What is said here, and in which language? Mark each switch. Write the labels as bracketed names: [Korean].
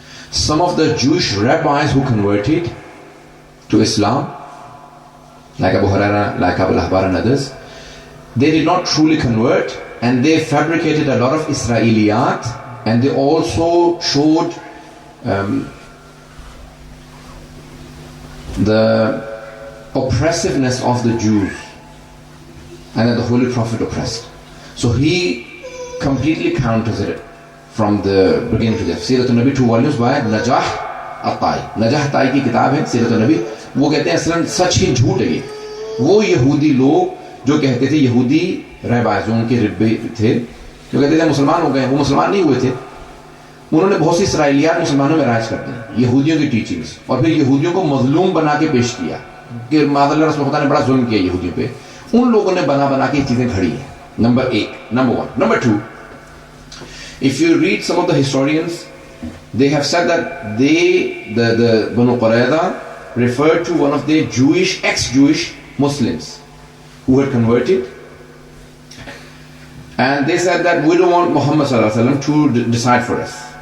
[English] Some of the Jewish rabbis who converted to Islam, like Abu Huraira, like Abu al-Ahbar and others, they did not truly convert, and they fabricated a lot of Israeliyat, and they also showed the oppressiveness of the Jews, and that the Holy Prophet oppressed. So he completely counters it from the beginning to the end. Sirat al-Nabi, 2 volumes by Najah al-Tai. Najah al-Tai [Urdu] کی کتاب ہے [English] Sirat al-Nabi. [Urdu] وہ کہتے ہیں اصلاً سچ ہی جھوٹ ہے. وہ یہودی لوگ جو کہتے تھے, یہودی رہبائز ان کے ربے تھے جو کہتے تھے مسلمان ہو گئے, وہ مسلمان نہیں ہوئے تھے. انہوں نے بہت سی اسرائیلیات مسلمانوں میں رائج کر دی, یہودیوں کی ٹیچنگز, اور پھر یہودیوں کو مظلوم بنا کے پیش کیا کہ معاذ اللہ رسول خدا نے بڑا ظلم کیا یہودیوں پہ. ان لوگوں نے بنا کے چیزیں کھڑی ہیں. [English] Number 1. Number 2, if you read some of the historians, they have said that the Banu Qurayza referred to one of their ex-Jewish Muslims who had converted, and they said that we don't want Muhammad sallallahu alaihi wasallam to decide for us.